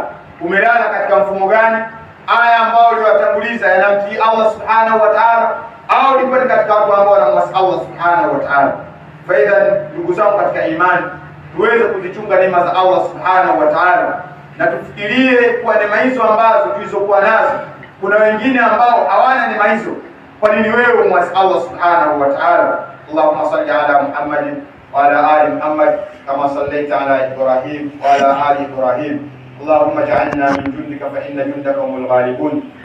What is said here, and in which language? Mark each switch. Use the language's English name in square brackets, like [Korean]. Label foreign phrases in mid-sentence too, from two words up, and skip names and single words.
[Swahili] Umelala katika mfumo gani? Aya ambao uliwatanguliza yanamtii [Arabic] الله سبحانه وتعالى, [Swahili] au ulikuwa ni katika watu ambao wanamwasi [Arabic] الله سبحانه وتعالى? [Swahili] Faida, ndugu zangu katika imani, tuweze kuzichunga neema za [Arabic] الله سبحانه وتعالى, [Swahili] na tufikirie kwa neema hizo ambazo tulizokuwa nazo. Kuna wengine ambao hawana neema hizo. Kwa nini wewe umwasi [Arabic] الله سبحانه وتعالى? اللهم صل على محمد وعلى آل محمد كما صليت على إبراهيم وعلى آل إبراهيم. اللهم اجعلنا من جندك فإن جندك هم الغالبون.